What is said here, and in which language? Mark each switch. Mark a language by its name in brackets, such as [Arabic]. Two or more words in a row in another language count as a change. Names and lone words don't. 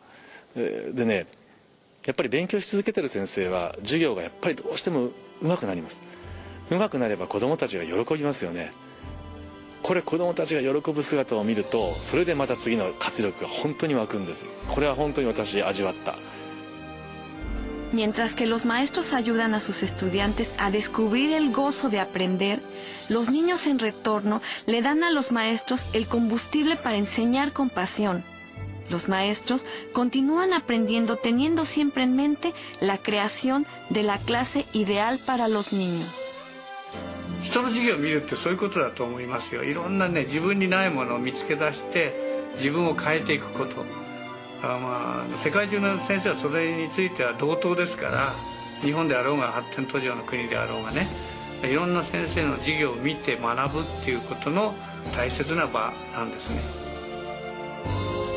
[Japanese] でね、やっぱり勉強し続けてる先生は授業がやっぱりどうしてもうまくなります。うまくなれば子どもたちが喜びますよね。これ子どもたちが喜ぶ姿を見ると、それでまた次の活力が本当に湧くんです。これは本当に私味わった。 [Spanish] Mientras que los maestros ayudan a sus estudiantes a descubrir el gozo de aprender, los niños en retorno le dan a los maestros el combustible para enseñar con pasión. Los maestros continúan aprendiendo teniendo siempre en mente la creación de la clase ideal para los niños. [Japanese] 人の授業を見るってそういうことだと思いますよ。いろんなね、自分にないものを見つけ出して自分を変えていくこと。世界中の先生はそれについては同等ですから、日本であろうが発展途上の国であろうがね、いろんな先生の授業を見て学ぶっていうことの大切な場なんですね。